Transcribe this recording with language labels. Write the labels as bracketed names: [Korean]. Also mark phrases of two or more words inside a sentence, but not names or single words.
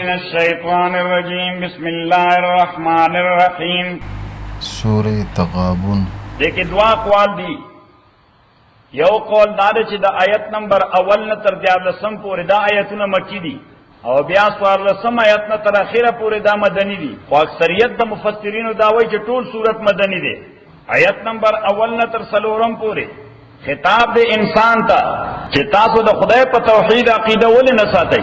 [Arabic] الشیطان الرجیم بسم اللہ الرحمن الرحیم. [Pashto] سورہ تغابن دیکھیں دعا قوال دی. یو قول داده چې د آیت نمبر اول نه تر 14 پورې دا آیتونه مکی دي او بیا 14 آیت نه تر اخره پورې دا مدنی دي. خو اکثریت د مفسرینو دا وایي چې ټول سورت مدنی دي. آیت نمبر اول نه تر 4 پورې خطاب د انسان ته چې تاسو د خدای په توحید عقیده ولې نه ساتئ.